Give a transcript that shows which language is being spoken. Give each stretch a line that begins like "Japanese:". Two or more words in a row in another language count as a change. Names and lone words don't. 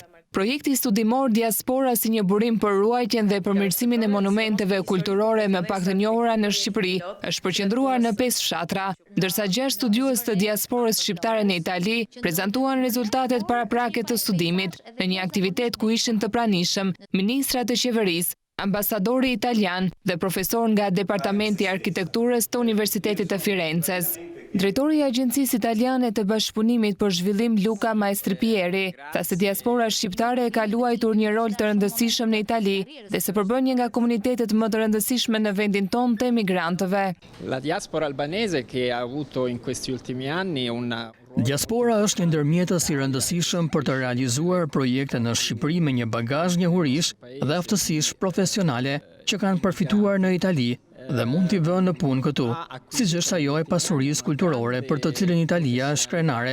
Albanian: Projekti studimor Diaspora si një burim për ruajtjen dhe përmirësimin e monumenteve kulturore më pak të njohura në Shqipëri është përqendruar në 5 fshatra, ndërsa 6 studiues të diasporës shqiptare në Itali prezantuan rezultatet paraprake të studimit në një aktivitet ku ishin të pranishëm ministrat të qeverisë, ambasadori italian dhe profesor nga Departamenti i Arkitekturës të Universitetit të Firenzes. Drejtori i Agjencisë Italiane të Bashkëpunimit për Zhvillim Luca Maestripieri tha se diaspora shqiptare ka luajtur një rol të rëndësishëm në Itali dhe se përbën një nga komunitetet më të rëndësishme në vendin tonë të emigrantëve.
Italian: La diaspora albanese che ha avuto in questi ultimi anni una
Albanian: Diaspora është një ndërmjetës i rëndësishëm për të realizuar projekte në Shqipëri me një bagazh njohurish dhe aftësish profesionale që kanë përfituar në Itali dhe mund t'i vënë në punë këtu, siç është ajo e pasurisë kulturore për të cilën Italia është krenare.